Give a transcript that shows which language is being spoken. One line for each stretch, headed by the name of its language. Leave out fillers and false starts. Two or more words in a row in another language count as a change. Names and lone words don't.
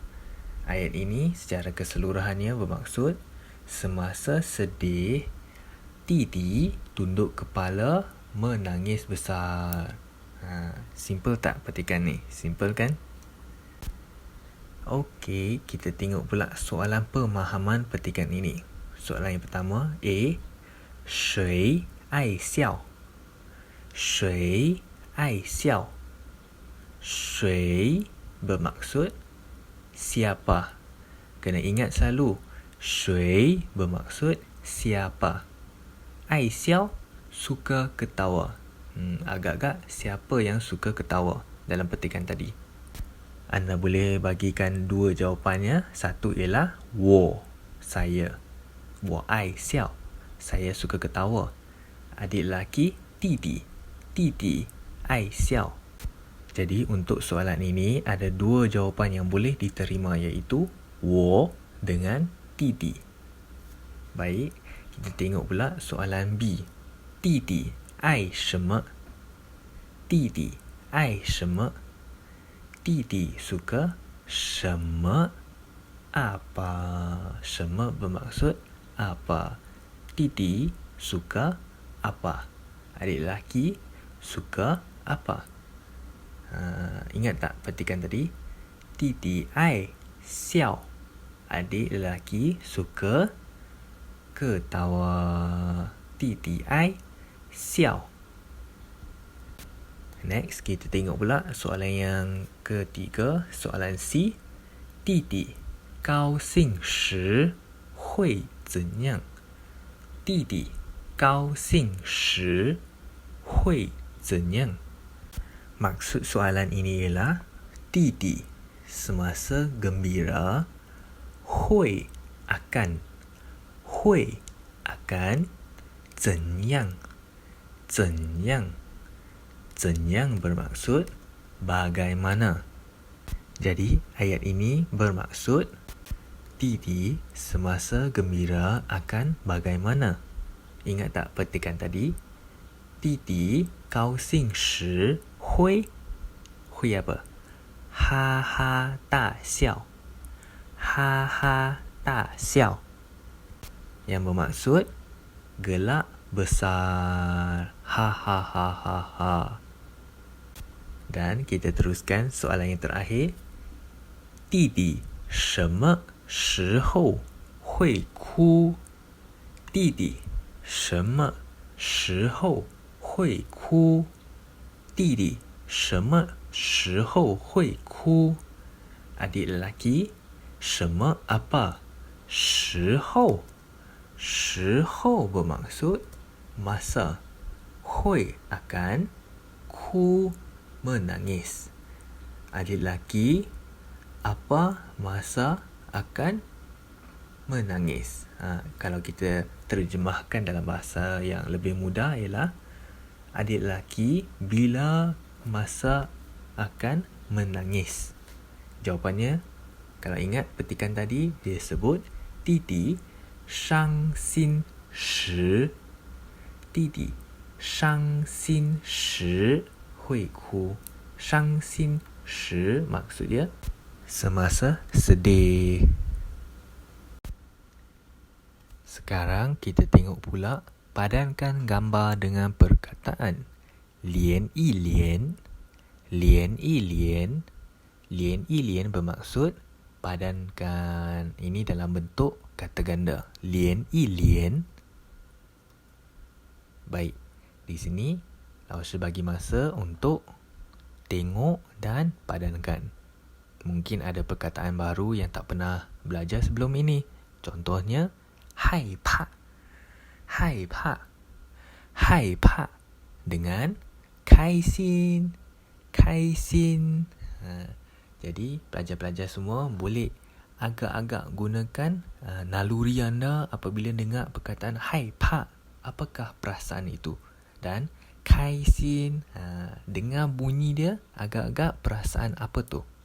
Malay: Ayat ini secara keseluruhannya bermaksud semasa sedih, Didi tunduk kepala menangis besar. Simple tak petikan ni? Simple kan? Okey, kita tengok pula soalan pemahaman petikan ini. Soalan yang pertama,
Chinese: A. 谁爱笑. 谁爱笑.
Malay: Shui bermaksud siapa. Kena ingat selalu, shui bermaksud siapa.
Chinese: 爱笑
Malay: suka ketawa. Agak-agak siapa yang suka ketawa dalam petikan tadi. Anda boleh bagikan dua jawapannya. Satu ialah wo, saya.
Chinese: 我爱笑,
Malay: saya suka ketawa. Adik lelaki, Didi.
Chinese: 弟弟爱笑.
Malay: Jadi untuk soalan ini ada dua jawapan yang boleh diterima, iaitu wo dengan Didi. Baik, kita tengok pula soalan B.
Chinese: 弟弟爱什么。弟弟爱什么.
Malay: Didi suka shemme apa. Shemme bermaksud apa. Didi suka apa. Adik lelaki suka apa. Ingat tak petikan tadi?
Chinese: 弟弟爱笑.
Malay: Adik lelaki suka ketawa.
Chinese: 弟弟爱笑.
Malay: Next, kita tengok pula soalan yang ketiga. Soalan C.
Chinese: Didi 高兴时会怎样? Didi高兴时会怎样?
Malay: Maksud soalan ini ialah Didi semasa gembira hui akan. Hui akan 怎样. 怎样 怎样 bermaksud bagaimana. Jadi ayat ini bermaksud Didi semasa gembira akan bagaimana. Ingat tak petikan tadi?
Chinese: 弟弟高兴时会
Malay: apa?
Chinese: 哈哈大笑. 哈哈大笑
Malay: yang bermaksud gelak besar. Ha ha ha ha ha. Dan kita teruskan soalan yang terakhir.
Chinese: Didi 什么时候会哭? Didi 什么时候会哭? Didi 什么时候会哭?
Malay: Adik lelaki, 什么 apa?
Chinese: 时候. 时候
Malay: bermaksud masa. Hui akan, ku menangis. Adik lelaki, apa masa akan menangis? Kalau kita terjemahkan dalam bahasa yang lebih mudah ialah adik lelaki bila masa akan menangis. Jawapannya, kalau ingat petikan tadi, dia sebut
Chinese: 弟弟伤心时. 弟弟伤心时会哭. 伤心时
Malay: maksudnya semasa sedih. Sekarang kita tengok pula padankan gambar dengan perkataan
Chinese: 连一连. 连一连. 连一连
Malay: bermaksud padankan. Ini dalam bentuk kata ganda.
Chinese: 连一连.
Malay: Baik, di sini Lao-Shi bagi masa untuk tengok dan padankan. Mungkin ada perkataan baru yang tak pernah belajar sebelum ini. Contohnya,
Chinese: 害怕。害怕. Hai pa dengan kai xin. 开心.
Malay: Jadi, pelajar-pelajar semua boleh agak-agak gunakan naluri anda apabila dengar perkataan
Chinese: 害怕.
Malay: Apakah perasaan itu? Dan
Chinese: 开心,
Malay: dengar bunyi dia agak-agak perasaan apa tu?